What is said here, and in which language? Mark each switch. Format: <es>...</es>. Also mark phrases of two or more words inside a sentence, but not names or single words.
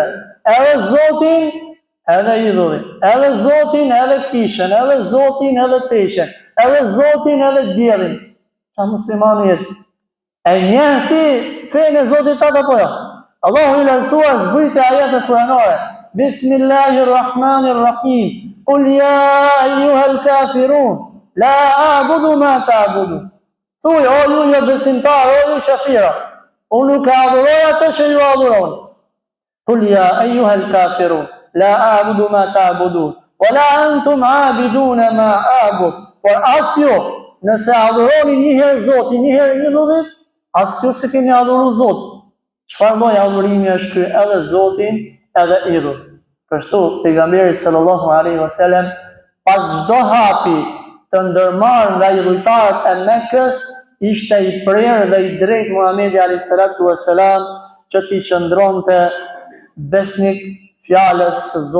<sq>Edhe Zotin, edhe idhullin, edhe Zotin, edhe kishën, edhe Zotin, edhe teqen, edhe Zotin, edhe diellin. Qa muslimani jetë? E njeh ti fenë e Zotit atë apo jo? Allahu i lartësuar zbriti ajete kuranore. Bismillahirrahmanirrahim.</sq> <ar>قل يا أيها الكافرون لا أعبد ما تعبدون.</ar> <sq>Thuaj, o ju besimtarë, o ju shafira, unë nuk adhuroj ato që ju adhuroni.</sq> <ar>قل يا أيها الكافرون لا أعبد ما تعبدون ولا أنتم عابدون ما أعبد.</ar> <sq>Por as ju, nëse adhuroni një herë Zotin, një herë idhullit, as ju se keni adhuru Zotin. Çfarë lloj adhurimi është ky? Edhe Zotin, edhe idhull. Kështu pejgamberi</sq> <ar>صلى الله عليه وسلم</ar> <sq>pas çdo hapi të ndërmarrë nga idhujtarët e Mekës, ishte i prerë dhe i drejtë Muhamedi</sq> <ar>عليه الصلاة والسلام</ar> <sq>që t'i qëndronte besnik fjalës së Zotit.</sq>